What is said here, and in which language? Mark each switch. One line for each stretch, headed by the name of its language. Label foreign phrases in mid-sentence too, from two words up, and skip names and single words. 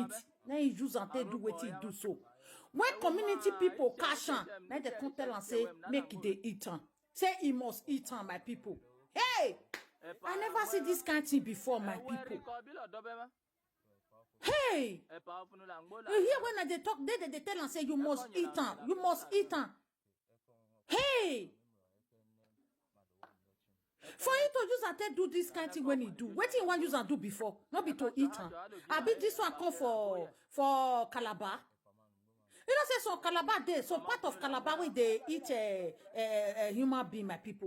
Nigerian Pidgin: Then he use am take do wetin he do so. When community people catch am, then they come tell am say make he dey eat am. Say he must eat am, my people. Hey! I never see this kind of thing before, my people. Hey! You hear when they talk, they tell and say you must eat am. You must eat am. Hey! For him to use and do this kind of thing when he do, what he want use and do before? Not be to eat am. I be this one come for Calabar. You know say so Calabar there, so part of Calabar where they eat a human being, my people.